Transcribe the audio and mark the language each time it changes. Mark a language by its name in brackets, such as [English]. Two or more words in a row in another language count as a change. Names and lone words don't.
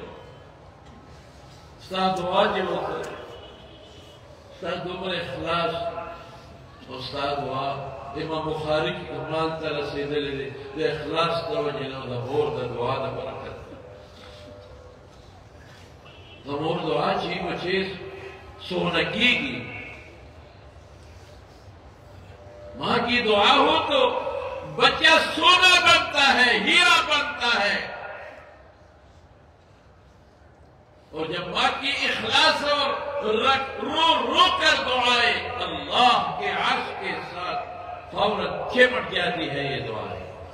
[Pashto] ستا دعا دې وکړه ستا دومره اخلاص او ستا دعا امام بخاري کې کمال ته رسېدلی دی د اخلاص د وجې نه د مور د دعا د برکت د مور دعا چې بچې سونا کېږي [Urdu] ماں کی دعا ہو تو بچہ سونا بنتا ہے ہیرا بنتا ہے اور جب ماں کی اخلاص اور رو رو کر دعائیں اللہ کے عرش کے ساتھ فوراً چمٹ جاتی ہے یہ دعائیں